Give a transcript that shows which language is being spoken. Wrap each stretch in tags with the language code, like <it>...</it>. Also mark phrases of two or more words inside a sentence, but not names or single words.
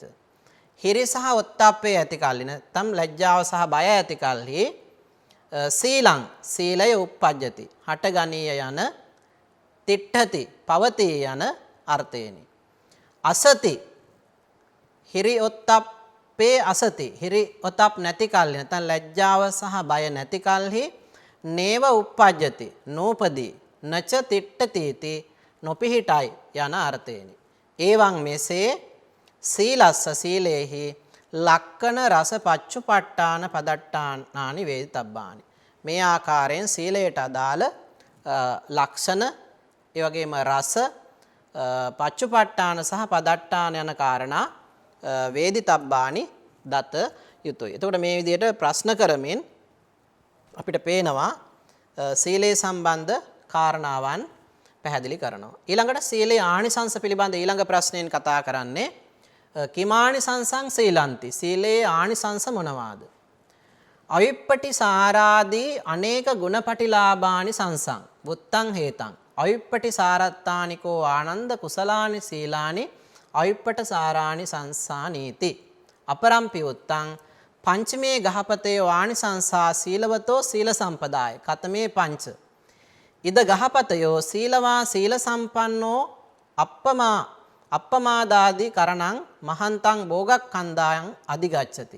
<si>හිරි සහ ඔත්තප්පේ ඇති කල්හි නැත්නම් ලැජ්ජාව සහ බය ඇති කල්හි සීලං සීලය uppajjati හටගනීය යන තිට්ඨති පවතී යන අර්ථයෙනි.</si> <pi>අසති හිරි ඔත්තප්පේ අසති හිරි ඔතප්</pi> <si>නැති කල්හි නැත්නම් ලැජ්ජාව සහ බය නැති කල්හි</si> <pi>නේව උප්පජ්ජති</pi> <si>නූපදී</si> <pi>නච තිට්ඨතිති</pi> <si>නොපිහිටයි යන අර්ථයෙනි.</si> <pi>එවං මෙසේ සීලස්ස සීලේහි ලක්කන රස පච්චුපට්ඨාන පදට්ඨානානි වේදිතබ්බානි.</pi> <si>මේ ආකාරයෙන් සීලයට අදාළ ලක්ෂණ ඒ වගේම රස පච්චුපට්ඨාන සහ පදට්ඨාන යන කාරණා වේදිතබ්බානි දත යුතුය. එතකොට මේ විදිහට ප්‍රශ්න කරමින් අපිට පේනවා සීලේ සම්බන්ධ කාරණාවන් පැහැදිලි කරනවා. ඊළඟට සීලේ ආනිසංස පිළිබඳ ඊළඟ ප්‍රශ්නයෙන් කතා කරන්නේ</si> <pi>කිමානිසංසං සීලන්ති.</pi> <si>සීලේ ආනිසංස මොනවාද?</si> <pi>අවිප්පටිසාරාදී අනේක ගුණපටිලාභානි සංසං බුත්තං හේතං අවිප්පටිසාරත්තානිකෝ ආනන්ද කුසලානි සීලානි අවිප්පටසාරානි සංසානීති. අපරම්පි උත්තං පංචමේ ගහපතේ ආනිසංසා සීලවතෝ සීල සම්පදාය කතමේ පංච ඉද ගහපතයෝ සීලවා සීල සම්පන්නෝ අප්පමාදාදී කරණං මහන්තං භෝගක්ඛන්දායන් අධිගච්ඡති.</pi>